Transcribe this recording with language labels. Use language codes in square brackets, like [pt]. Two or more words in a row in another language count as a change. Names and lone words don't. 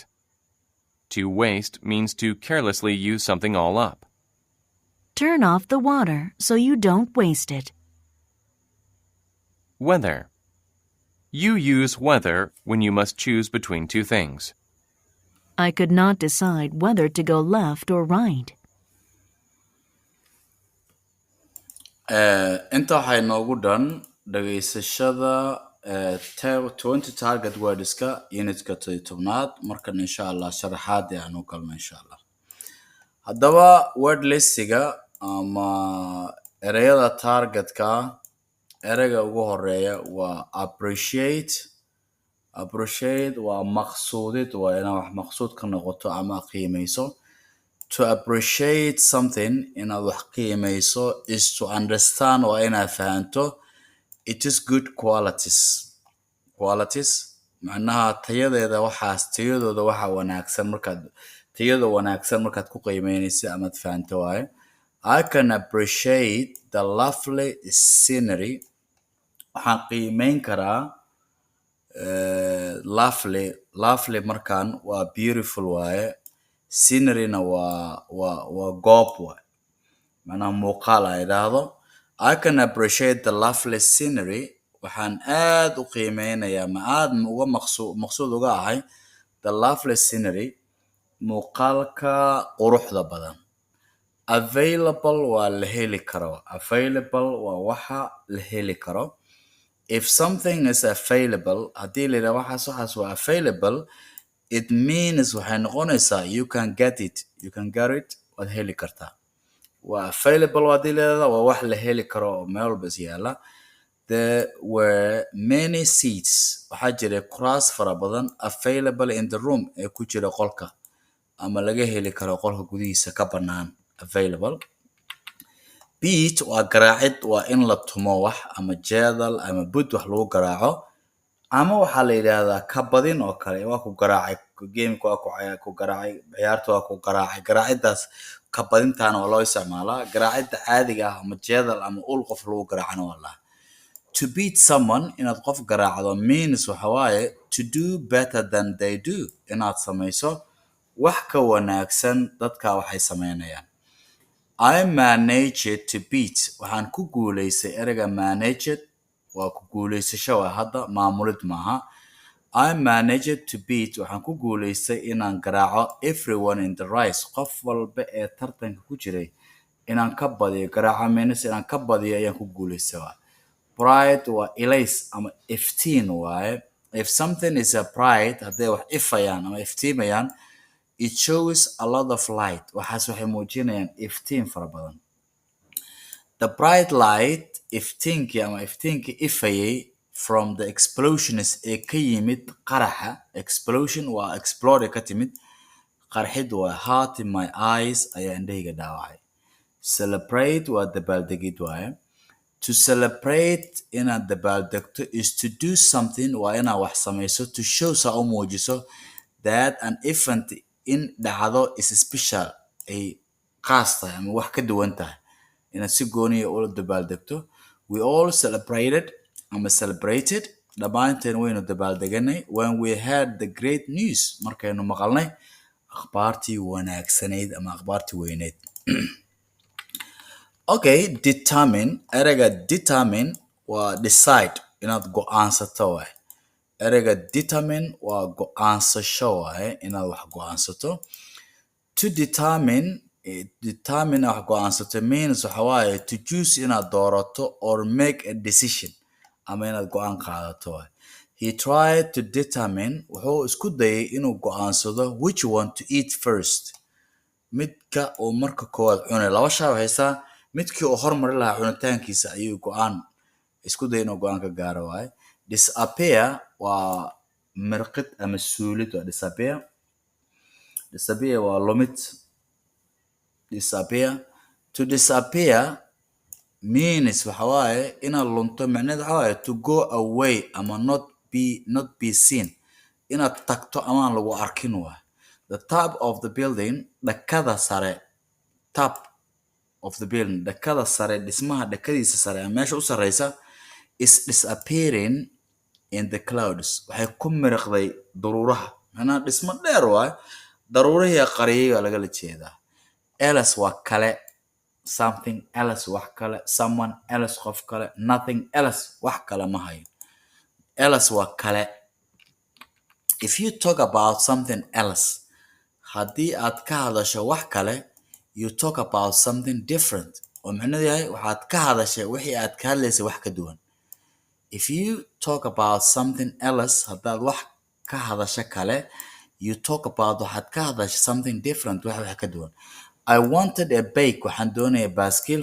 [en] To waste means to carelessly use something all up. Turn off the water so you don't waste it. Weather. You use weather when you must choose between two things. I could not decide whether to go left or right. [so] inta waxay noogu dhan dhageysashada 20 target wordska unitka 17aad markan [ar] insha Allah [so] sharaxaad aanu kalno [ar] insha Allah. [so] Haddaba word listiga ama ereyada targetka ereyga ugu horeeya waa appreciate waa maqsuudid waa inaa wax maqsuud ka noqoto ama qiimeyso. [en] To appreciate something [so] inaad wax qiimeyso [en] is to understand [so] waa inaad fahanto [en] it is good qualities [so] macnaha tayadooda waxa wanaagsan markaad ku qiimeynayso amaad fahanto waaye. [en] I can appreciate the lovely scenery. [so] Waxaan qiimeyn karaa lovely markaan waa beautiful waaye. Scenery-na waa goob waaye. Macnaha muuqaal ay idhaahdo. [en] I can appreciate the lovely scenery. [so] Waxaan aad u qiimeynayaa ma aad uga maqsuud uga ahay [en] the lovely scenery [so] muuqaalka quruxda badan. Available waa la heli karo. Available waa waxa la heli karo. [en] If something is available, [so] haddii la yidhaahdo waxaas waa available, [en] it means [so] waxay noqonaysaa [en] you can get it [so] waad heli kartaa. Waa available haddii la yidhaahdo waa wax la heli karo oo meel walba is yaala. [en] There were many seats. [so] Waxaa jiray kuraas fara badan [en] available in the room [so] ee ku jira qolka ama laga heli karo qolka gudihiisa ka bannaan. [en] Available. [so] Beat waa garaacid waa in la tumo wax ama jeedal ama bud wax lagu garaaco ama waxaa la yidhaahdaa ka badin oo kale waa ku garaacay gameka waa ku garaacay ciyaarta waa ku garaacay. Garaacidaas ka badintaana waa loo isticmaalaa. Garaacidda caadiga ah ama jeedal ama ul qof lagu garaacana waa laha. [en] To beat someone [so] inaad qof garaacdo means waxa waaye [en] to do better than they do [so] inaad samayso wax ka wanaagsan dadka waxay sameynayaan. [en] I managed to beat [so] waxaan ku guuleystay ereyga managed waa ku guuleysasho waa hadda maamulid maaha. [en] I managed to beat [so] waxaan ku guuleystay inaan garaaco [en] everyone in the race [so] qof walba ee tartanka ku jiray inaan ka badiyo. Garaaco means inaan ka badiyo ayaan ku guuleystay waa. Bright waa ilays ama iftiin waaye. [en] If something is a bright [so] hadday wax ifayaan ama iftiimayaan [en] it shows a lot of light. [so] Waxaas waxay muujinayaan iftiin fara badan. [en] The bright light [so] iftiinkii ifayay [en] from the explosions [so] ee ka yimid qaraxa. Explosion waa explode ka timid. Qarxid waa [en] heart in my eyes [so] ayaa indhahayga dhaawacay. Celebrate waa dabaaldegid waaye. [en] To celebrate [so] inaad dabaaldegto [en] is to do something [so] waa inaad wax samayso [en] to show [so] saa u muujiso [en] that an event [so] in dhacdo [en] is special [so] ay qaas tahay ama wax ka duwan tahay inaad si gooniya ula dabaaldegto. [en] We all celebrated [so] dhammaanteen waynu dabaaldeganay [en] when we heard the great news [so] markaynu maqalnay akhbaartii wanaagsanayd ama akhbaartii weyneyd. Okay, determine ereyga determine waa decide inaad go'aansato waaye. Ereyga determine waa go'aansasho waaye inaad wax go'aansato. [en] To determine [so] wax go'aansato means waxa waaye [en] to choose [so] inaad doorato [en] or make a decision [so] ama inaad go'aan qaadato waaye. [en] He tried to determine [so] wuxuu isku dayay inuu go'aansado [en] which one to eat first. [so] Midka uu marka koowaad cunay laba shay haysaa midkii uu hormari lahaa cunitaankiisa ayuu isku dayay inuu go'aan ka gaaro waaye. Disappear waa mirqid ama suulid waa disappear waa lumid. [en] To disappear means [so] waxa waaye inaad lunto macnaheedu waxa waaye [en] to go away [so] ama [en] not be seen [so] inaad tagto amaan lagu arkin waaye. [en] The top of the building [so] dhakada sare dhismaha dhakadiisa sare meesha u sareysa [en] is disappearing in the clouds [so] waxay ku miriqday daruuraha macnaha dhismo dheer waay daruurihii qariyay baa lagala jeedaa else waa kale [en] something else [so] wax kale [en] someone else [so] qof kale [en] nothing else [so] wax kale ma hayo else waa kale [en] if you talk about something else [so] haddii aad ka hadasho wax kale [en] you talk about something different [so] oo macnaheedu yahay waxaad ka hadashay wixii aad ka hadlaysay wax ka duwan [en] if you talk about something else [so] haddaad wax ka hadasho kale [en] you talk about [so] waxaad ka hadashay [en] something different [so] wax ka duwan [en] I wanted a bake [so] waxaan doonaya baaskiil